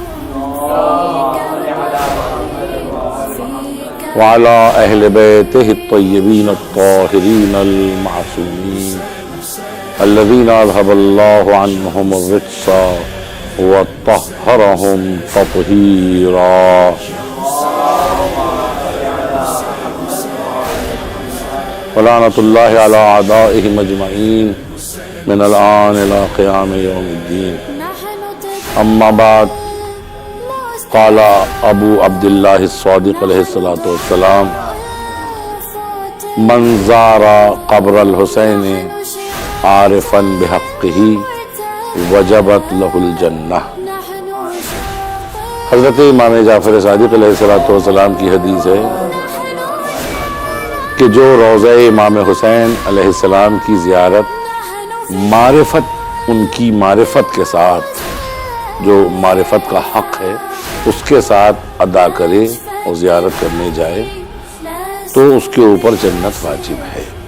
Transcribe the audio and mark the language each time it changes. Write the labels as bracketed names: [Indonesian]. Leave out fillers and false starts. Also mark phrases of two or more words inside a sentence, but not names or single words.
[Arabic] وعلى أهل بيته الطيبين الطاهرين المعصومين الذين أذهب الله عنهم الرجس وطهرهم تطهيرا. ولعنة الله على أعدائهم أجمعين من الآن إلى قيام يوم الدين. أما بعد قال أبو عبد الله الصادق عليه الصلاة والسلام من زار قبر الحسين عارفا بحقه وجبت له الجنة. [Urdu] حضرت امام جعفر صادق [Arabic] علیہ الصلوۃ والسلام [Urdu] کی حدیث ہے کہ جو روضہ امام حسین [Arabic] علیہ السلام [Urdu] کی زیارت معرفت، ان کی معرفت کے ساتھ، جو معرفت کا حق ہے اس کے ساتھ ادا کرے اور زیارت کرنے جائے تو اس کے اوپر جنت واجب ہے۔